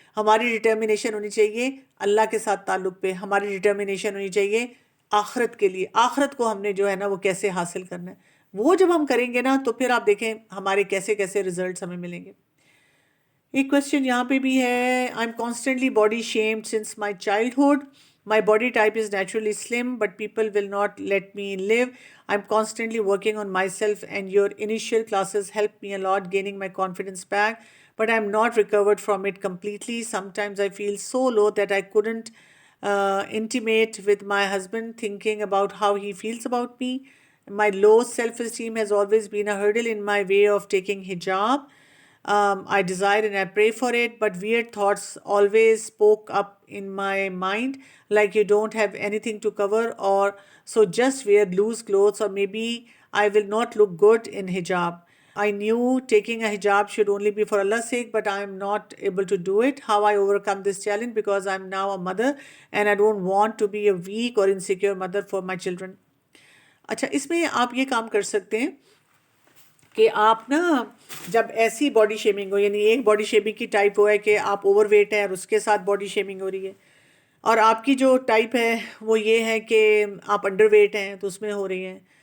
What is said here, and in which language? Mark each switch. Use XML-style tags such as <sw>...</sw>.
<ur>ہماری ڈٹرمنیشن ہونی چاہیے اللہ کے ساتھ تعلق پہ. ہماری ڈٹرمنیشن ہونی چاہیے آخرت کے لیے. آخرت کو ہم نے جو ہے نا وہ کیسے حاصل کرنا ہے، وہ جب ہم کریں گے نا تو پھر آپ دیکھیں ہمارے کیسے کیسے ریزلٹس ہمیں ملیں گے. ایک کوشچن یہاں پہ بھی ہے،</ur> <en>I am constantly body shamed since my childhood. My body type is naturally slim, but people will not let me live. I'm constantly working on myself, and your initial classes helped me a lot gaining my confidence back, but I'm not recovered from it completely. Sometimes I feel so low that I couldn't intimate with my husband, thinking about how he feels about me. My low self-esteem has always been a hurdle in my way of taking hijab. I desire and I pray for it, but weird thoughts always spoke up in my mind, like you don't have anything to cover, or so just wear loose clothes, or maybe I will not look good in hijab. I knew taking a hijab should only be for Allah's sake, but I am not able to do it. How I overcome this challenge, because I am now a mother and I don't want to be a weak or insecure mother for my children.</en> <ur>اچھا، اس میں آپ یہ کام کر سکتے ہیں کہ آپ نا جب ایسی باڈی شیمنگ ہو، یعنی ایک باڈی شیمنگ کی ٹائپ ہوا ہے کہ آپ اوور ویٹ ہیں اور اس کے ساتھ باڈی شیمنگ ہو رہی ہے، اور آپ کی جو ٹائپ ہے وہ یہ ہے کہ آپ انڈر ویٹ ہیں تو اس میں ہو رہی ہیں.</ur>